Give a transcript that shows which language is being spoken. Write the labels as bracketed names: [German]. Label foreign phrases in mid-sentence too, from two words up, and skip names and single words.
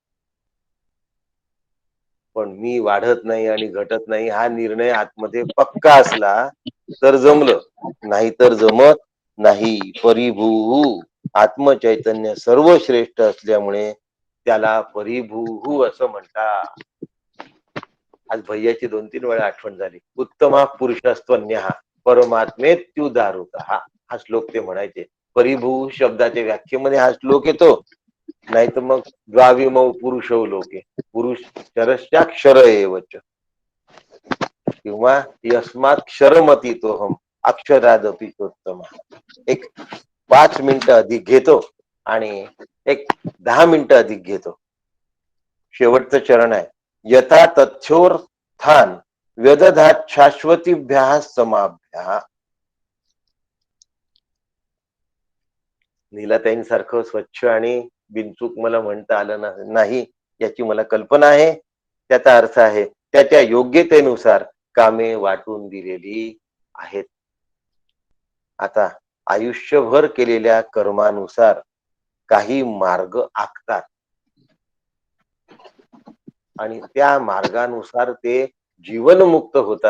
[Marathi] पण मी वाढत नाही आणि घटत नाही हा निर्णय आतमध्ये पक्का असला तर जमलं, नाही तर जमत नाही. परिभू आत्मचैतन्य सर्वश्रेष्ठ असल्यामुळे त्याला परिभू असं म्हणतात. आज भैयाची 2-3 वेळा आठवण झाली. [Sanskrit] उत्तमा पुरुषस्त्वन्यः परमात्मेत्युदाहृतः [Marathi] हा श्लोक ते म्हणायचे. परिभू शब्दाच्या व्याख्येमध्ये हा श्लोक येतो. नाही तर मग [Sanskrit] द्वाविमौ पुरुषौ लोके, पुरुष क्षरश्चाक्षर एवच, किंवा यस्मात क्षरमतीतोहम अक्षरादपि चोत्तम. [Marathi] एक 5 मिनिटं अधिक घेतो आणि एक 10 मिनिटं अधिक घेतो. शेवटचं चरण आहे. [Sanskrit] यथा तथ्योर्थान व्यदधात शाश्वतीभ्याः समाभ्याः. [Marathi] नीलाताईंसारखं स्वच्छ आणि बिनचूक मला म्हणता आलं नाही याची मला कल्पना आहे. त्याचा अर्थ आहे त्याच्या योग्यतेनुसार कामे वाटून दिलेली आहेत. आता आयुष्यभर केलेल्या कर्मानुसार काही मार्ग आखतात आणि त्या मार्गानुसार ते जीवनमुक्त होतात.